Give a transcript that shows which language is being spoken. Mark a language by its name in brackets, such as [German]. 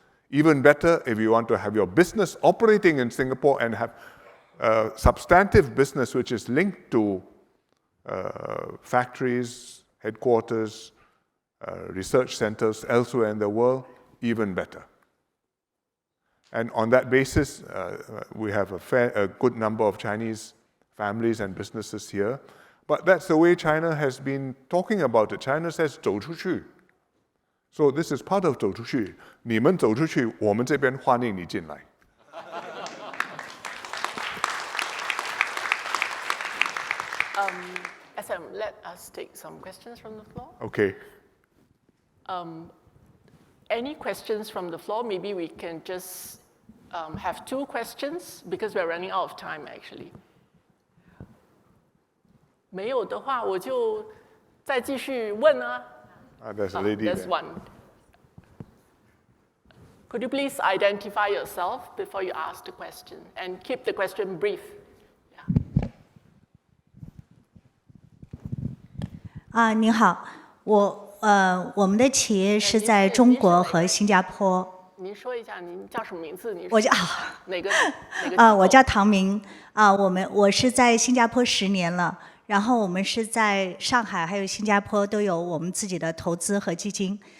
[English] Even better, if you want to have your business operating in Singapore and have substantive business which is linked to factories, headquarters, research centers elsewhere in the world, even better. And on that basis, we have a good number of Chinese families and businesses here. But that's the way China has been talking about it. China says [Chinese] 走出去. [English] So this is part of [Chinese] 走出去. 你们走出去，我们这边欢迎你进来。 [English] SM, let us take some questions from the floor. Okay. Any questions from the floor? Maybe we can just have 2 questions because we're running out of time actually. [Chinese] 没有的话，我就再继续问啊。 [English] There's a lady There's one. Could you please identify yourself before you ask the question and keep the question brief? Yeah. [Chinese] 您好，我们的企业是在中国和新加坡。您说一下您叫什么名字？我叫哪个？我叫唐明我是在新加坡10年了。然后我们是在上海还有新加坡都有我们自己的投资和基金。